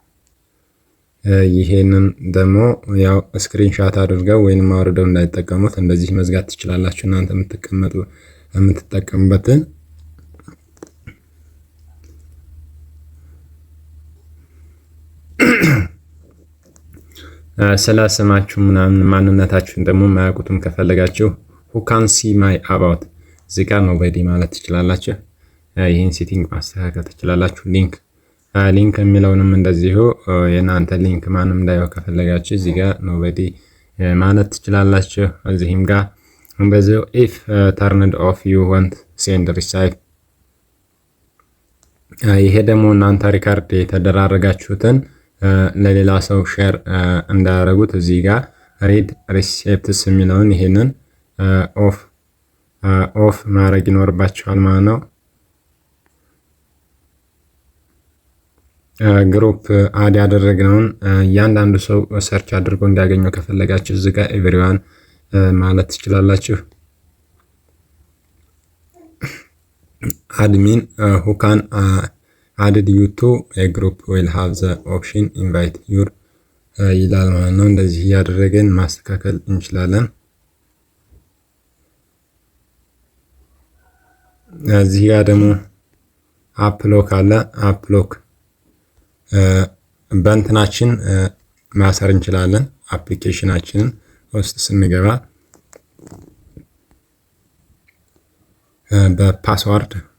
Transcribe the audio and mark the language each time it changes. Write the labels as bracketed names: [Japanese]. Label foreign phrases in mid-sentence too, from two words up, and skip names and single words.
[Amharic] ይሄንን ደግሞ ያው ስክሪንሻት አድርገው ወይንም አውርደው እንዳይጠቀሙት እንደዚህ መዝጋት ትችላላችሁ እናንተ የምትጠቀሙበትን። ስለ ስማችሁ ምናምን ማንነታችሁን ደግሞ ማያውቁትም ከፈለጋችሁ [English] who can see my about [Amharic] እዚህ ጋር ኖበዲ ማለት ትችላላችሁ። ይህን ሴቲንግ ማስተካከል ትችላላችሁ። ሊንክ የሚለውንም እንደዚሁ የናንተ ሊንክ ማንም እንዳይው ከፈለጋችሁ እዚህ ጋር ኖበዲ ማለት ትችላላችሁ። እዚህም ጋር እንደዚሁ [English] if turned off you want send receive [Amharic] ይሄ ደግሞ እናንተ ሪካርድ የተደራረጋችሁትን ለሌላ ሰው ሼር እንዳያረጉት እዚህ ጋር [English] read receipts [Amharic] የሚለውን ይሄንን ኦፍ ማድረግ ይኖርባችኋል ማለት ነው። ግሩፕ አድ ያደረግነውን እያንዳንዱ ሰው ሰርች አድርጎ እንዲያገኘው ከፈለጋችሁ እዚህ ጋር ኤቭሪዋን ማለት ትችላላችሁ። [English] admin who can added you to a group will have the option invite your [Amharic] ይላል ማለት ነው። እንደዚህ እያደረገን ማስተካከል እንችላለን። እዚህ ጋር ደግሞ አፕሎክ አለ። አፕሎክ በእንትናችን ማሰር እንችላለን። አፕሊኬሽናችንን ውስጥ ስንገባ በፓስዋርድ